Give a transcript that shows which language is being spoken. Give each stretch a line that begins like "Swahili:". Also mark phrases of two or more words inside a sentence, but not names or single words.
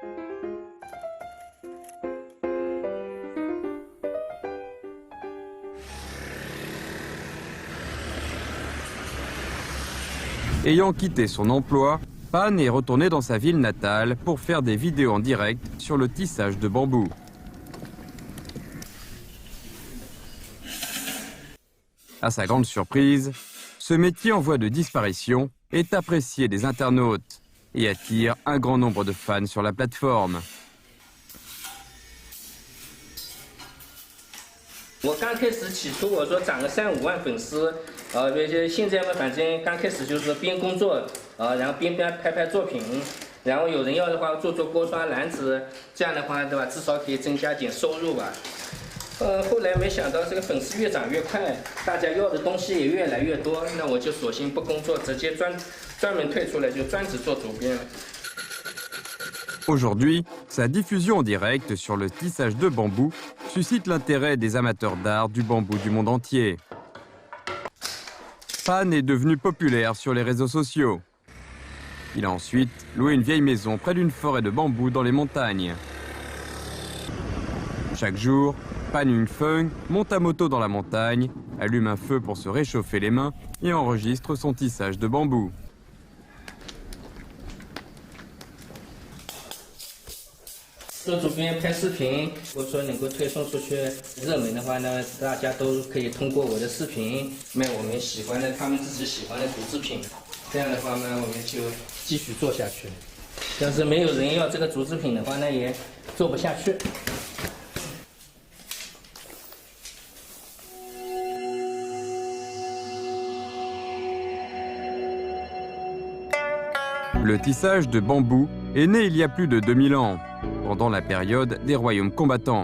French: Ayant quitté son emploi, Pan est retourné dans sa ville natale pour faire des vidéos en direct sur le tissage de bambou. À sa grande surprise, Ce métier en voie de disparition est apprécié des internautes et attire un grand nombre de fans sur la plateforme.
Chinese: 我刚开始起初我说涨个3、5万粉丝，现在嘛，反正刚开始就是边工作，然后边拍作品，然后有人要的话做锅刷篮子，这样的话对吧，至少可以增加点收入吧。后来没想到这个粉丝越涨越快，大家要的东西也越来越多，那我就索性不工作，直接专门退出来，就专职做主编了。
French: Aujourd'hui, sa diffusion en direct sur le tissage de bambou suscite l'intérêt des amateurs d'art du bambou du monde entier. Pan est devenu populaire sur les réseaux sociaux. Il a ensuite loué une vieille maison près d'une forêt de bambou dans les montagnes. Chaque jour, Pan Yunfeng monte à moto dans la montagne, allume un feu pour se réchauffer les mains et enregistre son tissage de bambou.
Chinese: 做主编拍视频，如果说能够推送出去热门的话呢，大家都可以通过我的视频卖我们喜欢的、他们自己喜欢的竹制品。这样的话呢，我们就继续做下去。要是没有人要这个竹制品的话，那也做不下去。
French: Le tissage de bambou est né il y a plus de 2000 ans, pendant la période des royaumes combattants.